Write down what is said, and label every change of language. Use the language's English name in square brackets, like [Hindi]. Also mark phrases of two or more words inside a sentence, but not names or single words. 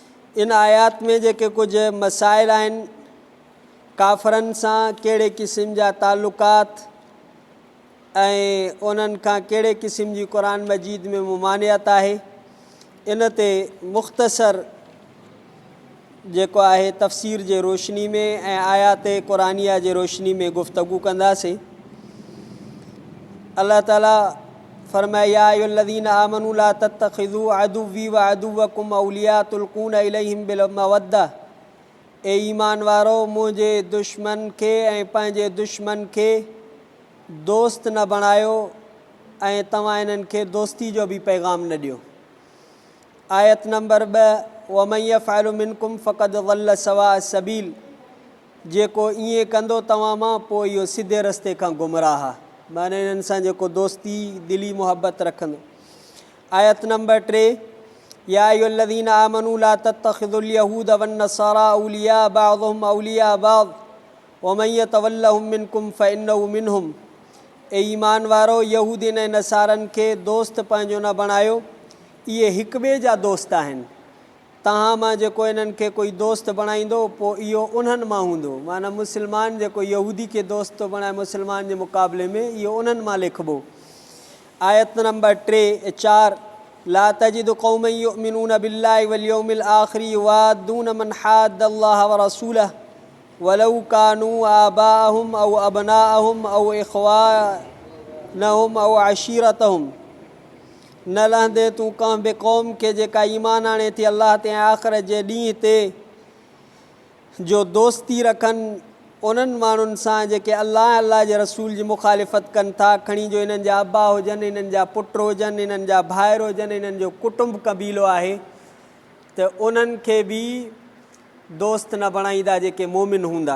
[Sindhi] इन आयात में जेके कुझु मसाइल आहिनि, काफ़रनि सां कहिड़े क़िस्म जा ताल्लुकात ऐं उन्हनि खां कहिड़े क़िस्म जी क़ुर मजीद में मुमानियत आहे, इन ते मुख़्तसर जेको आहे तफ़सीर जे रोशनी में ऐं आयात क़ुरानिया जे रोशनी में गुफ़्तगू कंदासीं। अल्लाह ताला फरमाए, [Arabic] يا أيها الذين آمنوا لا تتخذوا عدوي وعدوكم أولياء تلقون إليهم بالمودة. [Sindhi] ए ईमान वारो, मुंहिंजे दुश्मन खे ऐं पंहिंजे दुश्मन खे दोस्त न बणायो ऐं तव्हां इन्हनि खे दोस्ती जो बि पैगाम न ॾियो। आयत नंबर 2, [Arabic] ومن يفعل منكم فقد ضل سواء السبيل. [Sindhi] जेको ईअं कंदो तव्हां मां, पोइ इहो सिधे रस्ते खां गुमराह आहे, माना इन्हनि सां जेको दोस्ती दिली मुहबत रखंदो। आयत नंबर [Arabic] 3, يا أيها الذين آمنوا لا تتخذوا اليهود والنصارى أولياء بعضهم أولياء بعض ومن يتولهم منكم فإنه منهم. [Sindhi] ए ईमान वारो, यहूदीन ऐं नसारनि खे दोस्त पंहिंजो न बणायो, इहे हिक ॿिए जा दोस्त आहिनि। तव्हां मां जेको इन्हनि खे कोई दोस्त बणाईंदो, पोइ इहो उन्हनि मां हूंदो। माना मुस्लमान जेको यहूदी खे दोस्त थो बणाए मुस्लमान जे मुक़ाबले में, इहो उन्हनि मां लिखिबो। आयत नंबर 4, [Arabic] لا تجد قوما يؤمنون بالله واليوم الآخر يوادون من حاد الله ورسوله ولو كانوا آباءهم أو أبناءهم أو إخوانهم أو عشيرتهم. [Sindhi] न लहंदे तूं कंहिं बि क़ौम खे जेका ईमान आणे थी अलाह ते आख़िरत जे ॾींहं ते, जो दोस्ती रखनि उन्हनि माण्हुनि सां जेके अलाह जे रसूल जी मुखालिफ़त कनि था, खणी जो इन्हनि जा अबा हुजनि, इन्हनि जा पुट हुजनि, इन्हनि जा भाइर हुजनि, इन्हनि जो कुटुंब क़बीलो आहे, त उन्हनि खे बि दोस्त न बणाईंदा जेके मोमिन हूंदा।